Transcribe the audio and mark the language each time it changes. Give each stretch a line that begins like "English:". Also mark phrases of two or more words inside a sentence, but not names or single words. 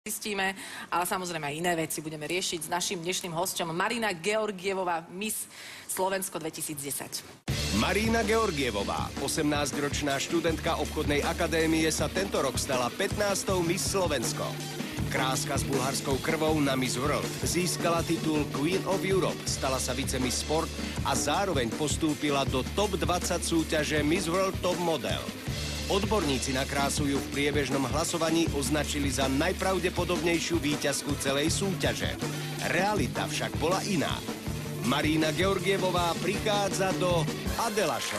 Slovak: zistíme, ale samozrejme aj iné veci budeme riešiť s naším dnešným hosťom Marina Georgievová, Miss Slovensko 2010. Marina Georgievová, 18-ročná študentka obchodnej akadémie, sa tento rok stala 15. Miss Slovensko. Kráska s bulharskou krvou na Miss World získala titul
English: Queen of Europe,
Slovak: stala sa vice-miss Sport a zároveň postúpila do top 20 súťaže Miss World Top Model. Odborníci na krásu ju v priebežnom hlasovaní označili za najpravdepodobnejšiu víťazku celej súťaže. Realita však bola iná. Marina Georgievová prichádza do Adela Show.